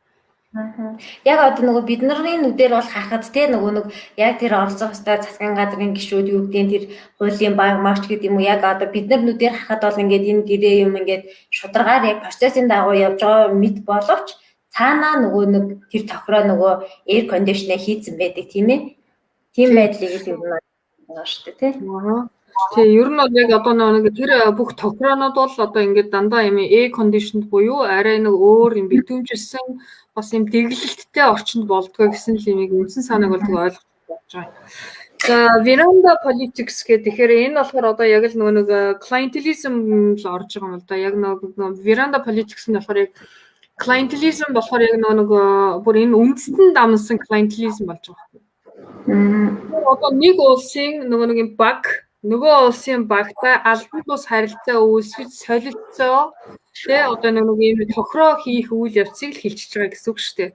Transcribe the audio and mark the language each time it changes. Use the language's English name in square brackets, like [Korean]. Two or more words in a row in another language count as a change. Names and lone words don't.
[Mongolian] Яг одоо нөгөө бидний нүдээр бол харахад те нөгөө нэг яг тэр оролцох хөстэй засгийн газрын гишүүд юу гэдэг тэр хуулийн баг марч гэдэг юм уу яг одоо бид нар нүдээр харахад бол ингээд энэ гэрээ юм ингээд шударгаар яг процессын дагуу явж байгаа мэд боловч цаанаа нөгөө нэг тэр тохироо нөгөө [English] air conditioner [Mongolian] хийцэн байдаг тийм ээ. Тийм байдлыг л юм байна шүү дээ тий. Тэгээ ер нь бол яг одоо нэг тэр бүх тохироонууд бол одоо ингээд дандаа юм [English] air conditioned [Mongolian] буюу арай нэг өөр юм битүүмжилсэн бас юм дэглэлттэй орчинд болдгоо гэсэн л юмыг үндсэн санааг бол тэг ойлгож байгаа. За [English] veranda politics [Mongolian] гэдэг тэгэхээр энэ болохоор одоо яг л нэг clientelism л орж байгаа юм л да. Яг нэг [English] veranda politics [Mongolian] нь болохоор яг clientelism болохоор яг нэг бүр энэ үндэстэн дамсан clientelism болж байгаа. Одоо нэг улсын нэг юм баг нөгөө улсын багтай албан бус харилцаа үүсгэж солилцоо тэ одоо нэг юм тохироо хийх үйл явцыг л хэлчихэж байгаа гэсэн үг шүү дээ.